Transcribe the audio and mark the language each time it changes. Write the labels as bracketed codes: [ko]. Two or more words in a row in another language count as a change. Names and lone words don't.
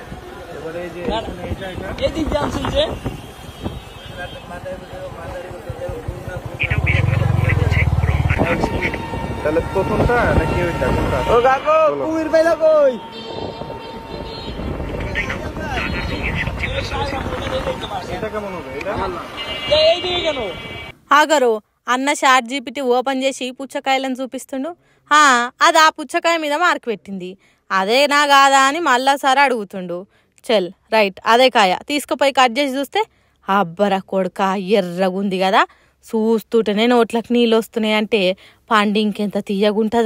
[bn] এবারে এই যে এই দিক জানছেন যে তাহলে প্রথমটা নাকি ওইটা কোনটা? ও কাকু কুমির পাইলো কই, এটা কেমন হবে, এটা এই দিকে কেন [te] ఆగరు అన్న చాట్ జీపీటీ ఓపెన్ చేసి పుచ్చకాయలను చూపిస్తుండు. అది ఆ పుచ్చకాయ మీద మార్క్ పెట్టింది. అదేనా కాదా అని మళ్ళాసారి అడుగుతుండు. చల్ రైట్ అదే కాయ తీసుకుపోయి కట్ చేసి చూస్తే అబ్బరా కొడుక ఎర్రగుంది కదా, చూస్తుంటేనే నోట్లకు నీళ్ళు వస్తున్నాయి అంటే పండు ఇంకెంత తీయగుంటుందో.